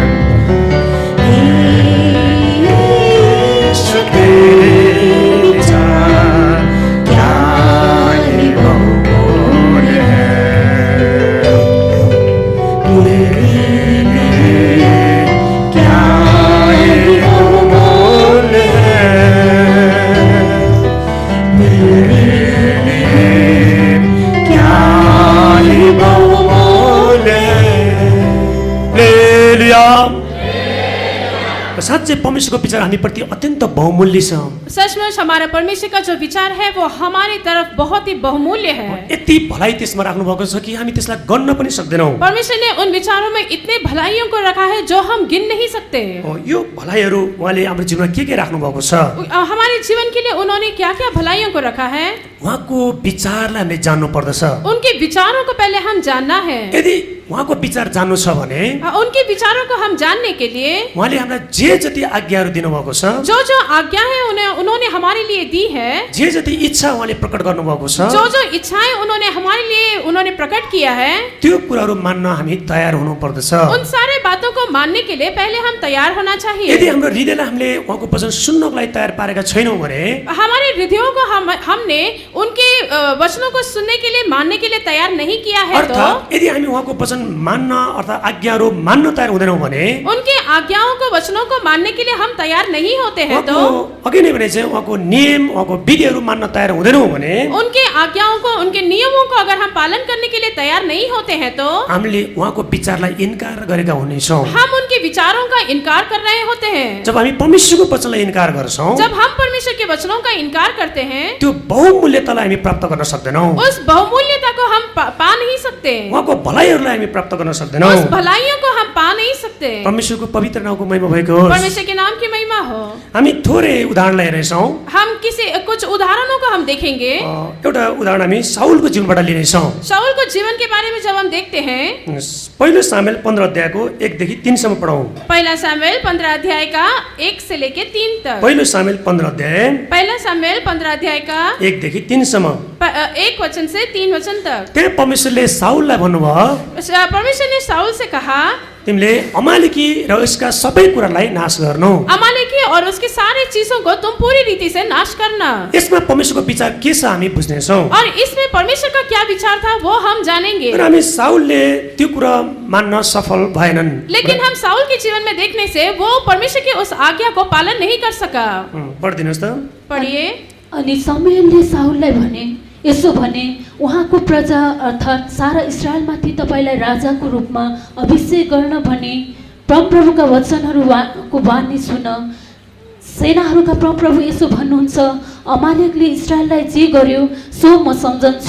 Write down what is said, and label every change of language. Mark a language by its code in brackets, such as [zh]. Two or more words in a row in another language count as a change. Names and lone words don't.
[hi] तेरे विचार क्या ही बहुमूल्य है, मेरे लिए क्या ही बहुमूल्य है, [ne] मेरे साँच्चै परमेश्वरको विचार हामीप्रति अत्यन्त बहुमूल्य छ। [hi] सचमुच हमारा परमेश्वर का जो विचार है वो हमारी तरफ बहुत ही बहुमूल्य है। [ne] यति भलाइ त्यसमा राख्नु भएको छ कि हामी त्यसलाई गन्न पनि सक्दैनौँ। [hi] परमेश्वर ने उन विचारों में इतने भलाइयों को रखा है जो हम गिन नहीं सकते। [ne] यो भलाइहरू उहाँले हाम्रो जीवनमा के राख्नु भएको छ। [hi] हमारे जीवन के लिए उन्होंने क्या क्या भलाइयों को रखा है। [ne] उहाँको विचारलाई हामीले जान्नु पर्दछ। [hi] उनके विचारों को पहले हम जानना है। [ne] यदि उहाँको विचार जान्नु छ भने [hi] उनके विचारों को हम जानने के लिए [ne] उहाँले हामीलाई जे जति आज्ञाहरू दिनुभएको छ, [hi] जो आज्ञा है उन्होंने हमारे लिए दी है, [ne] जे जति इच्छा उहाँले प्रकट गर्नुभएको छ, [hi] जो इच्छाएं उन्होंने प्रकट किया है, [ne] त्यो कुराहरू मान्न हामी तयार हुनु पर्दछ। [hi] उन सारे बातों को मानने के लिए पहले हम तैयार होना चाहिए। [ne] यदि हाम्रो हृदयलाई हामीले उहाँको वचन सुन्नको लागि तयार पारेका छैनौँ भने [hi] हमारे हृदयों को हमने उनके वचनों को सुनने के लिए मानने के लिए तैयार नहीं किया है, [ne] अर्थात् यदि हामी उहाँको वचन मान्न अर्थात् आज्ञाहरू मान्न तयार हुँदैनौँ भने [hi] उनके आज्ञाओं को वचनों को मानने के लिए हम तैयार नहीं होते हैं, तो [ne] अघि नै भने चाहिँ उहाँको नियम उहाँको विधिहरू मान्न तयार हुँदैनौँ भने [hi] उनके आज्ञाओं को उनके नियमों को अगर हम पालन करने के लिए तैयार नहीं होते हैं तो [ne] हामीले उहाँको विचारलाई इन्कार गरेका हुनेछौँ। [hi] हम उनके विचारों का इनकार कर रहे होते हैं। [ne] जब हामी परमेश्वरको वचनलाई इन्कार गर्छौँ, [hi] जब हम परमेश्वर के वचनों का इनकार करते हैं, [ne] त्यो बहुमूल्यतालाई हामी प्राप्त गर्न सक्दैनौँ। [hi] उस बहुमूल्यता को हम पा नहीं सकते। [ne] उहाँको भलाइहरूलाई हामी प्राप्त गर्न सक्दैनौँ। [hi] उस भलाइयों को हम पा नहीं सकते। [ne] परमेश्वरको पवित्र नामको महिमा भएको होस्। [hi] परमेश्वर के नाम की महिमा हो। [ne] हामी थोरै उदाहरणलाई हेर्नेछौँ। [hi] हम कुछ उदाहरणों को हम देखेंगे। [ne] एउटा उदाहरण हामी साउलको जीवनबाट लिनेछौँ। [hi] शाऊल को जीवन के बारे में जब हम देखते हैं, [ne] पहिलो सामुएल 15 अध्यायको 1 देखि 3 सम्म पढौँ। [hi] पहला सामुएल 15 अध्याय का 1 से लेके 3 तक। [ne] पहिलो सामुएल 15 अध्याय [hi] पहला सामुएल 15 अध्याय का [ne] 1 देखि 3 सम्म [hi] 1 वचन से 3 वचन तक। तक। [ne] त्यहाँ परमेश्वरले साउललाई भन्नुभयो [hi] परमेश्वर ने साउल से कहा [ne] तिमीले अमालेकी र उसका सबै कुरालाई नाश गर्नु। [hi] अमालेकी और उसकी सारी चीजों को तुम पूरी रीति से नाश करना। [ne] यसमा परमेश्वरको विचार के छ हामी बुझ्नेछौँ। [hi] और इसमें परमेश्वर का क्या विचार था वो हम जानेंगे। [ne] र हामी साउलले त्यो कुरा मान्न सफल भएनन्। [hi] लेकिन हम साउल के जीवन में देखने से वो परमेश्वर की उस आज्ञा को पालन नहीं कर सका। [ne] पढिदिनुहोस् त। [hi] पढ़िए। [ne] अनि शमूएलले साउललाई भने यसो भने उहाँको प्रजा अर्थात् सारा इस्राएलमाथि तपाईँलाई राजाको रूपमा अभिषेक गर्न भने परमप्रभुका वचनहरूको वाणी सुन। सेनाहरूका परमप्रभु यसो भन्नुहुन्छ, अमालेकले इस्राएललाई जे गर्यो सो म सम्झन्छु।